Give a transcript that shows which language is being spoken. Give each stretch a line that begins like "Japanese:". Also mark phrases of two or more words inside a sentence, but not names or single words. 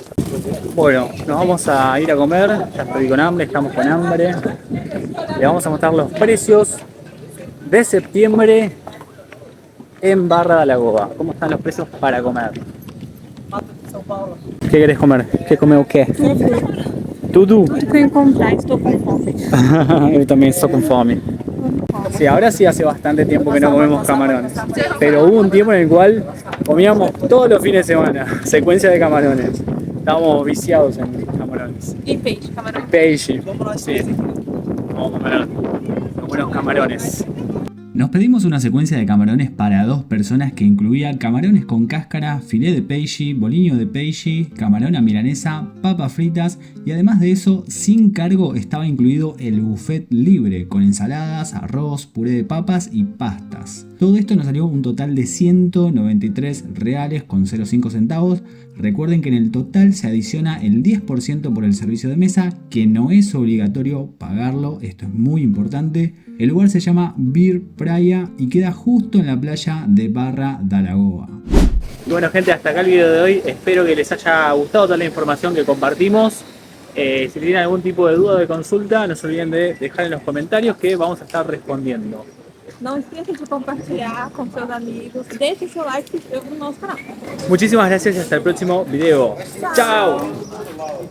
Spanish: Bueno, nos vamos a ir a comer. Ya estoy con hambre, estamos con hambre. Le vamos a mostrar los precios de septiembre en Barra da Lagoa. ¿Cómo están los precios para comer? ¿Qué querés comer? ¿Qué comeu o qué? Tudo?
Portuguese: Fui encontrar, estou com fome.
Spanish: Yo también estoy con fome. Sí, ahora sí hace bastante tiempo que no comemos camarones. Pero hubo un tiempo en el cual comíamos todos los fines de semana, secuencia de camarones. Estábamos viciados en camarones.
Portuguese: E peixe, camarão. Peixe.
Spanish: Sí. Vamos a comer buenos camarones. Nos pedimos una secuencia de camarones para 2 personas que incluía camarones con cáscara,
Portuguese: filé de peixe, bolinho de peixe,
Spanish: camarón a milanesa, papas fritas y además de eso, sin cargo estaba incluido el buffet libre con ensaladas, arroz, puré de papas y pastas. Todo esto nos salió un total de 193 reales con 0,5 centavos. Recuerden que en el total se adiciona el 10% por el servicio de mesa, que no es obligatorio pagarlo, esto es muy importante. El lugar se llama Bir Praia y queda justo en la playa de Barra da Lagoa. Y bueno gente, hasta acá el video de hoy. Espero que les haya gustado toda la información que compartimos. Si tienen algún tipo de duda o de consulta, no se olviden de dejar en los comentarios que vamos a estar respondiendo.
Portuguese: Não esqueça de compartilhar com seus amigos. Deixe seu like e se inscreva no nosso canal.
Spanish: Muchísimas gracias y hasta el próximo video. ¡Chao!